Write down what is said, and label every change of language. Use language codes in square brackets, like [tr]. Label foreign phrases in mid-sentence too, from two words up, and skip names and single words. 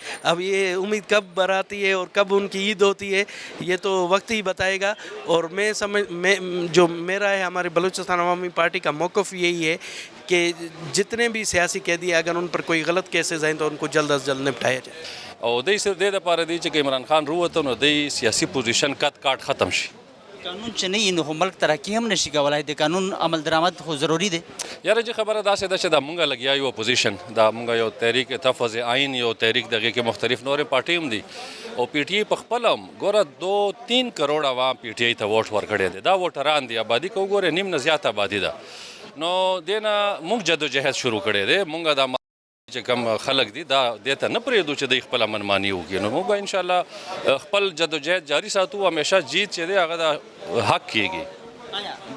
[ur] اب یہ امید کب براتی ہے اور کب ان کی عید ہوتی ہے, یہ تو وقت ہی بتائے گا. اور جو میرا ہے, ہمارے بلوچستان عوامی پارٹی کا موقف یہی ہے کہ جتنے بھی سیاسی قیدی اگر ان پر کوئی غلط کیسز ہیں تو ان کو جلد از جلد نپٹایا جائے. [ps] او دې صرف دې لپاره دی چې عمران خان وروته نو د سیاسي پوزیشن کټ ختم شي. قانون چې نه وي نو خو ملک ترقي هم نشي کولای د قانون عمل درآمد خو ضروري دی یاره چې خبره داسې ده چې دا مونږه لګیا یو اپوزیشن دا مونږه یو تحریک تفظ عین یو تحریک دغه کې مختلف نورې پارټۍ هم دي او پی ټی آی په خپل هم ګوره 2-3 کروڑ عوام پی ټی آی ته ووټ ورکړی دی دا ووټران دي آبادي که وګورې نیم نه زیات آبادي ده نو دې نه مونږ جدوجهد شروع کړی دی مونږه دا چې کوم خلک دي دا دې ته نه پرېږدو چې دوی خپله منماني وکړي نو موږ به [ar] انشاءالله [ps] خپل جدوجهد جاري ساتو همیشه جیت چې دی هغه د حق کېږي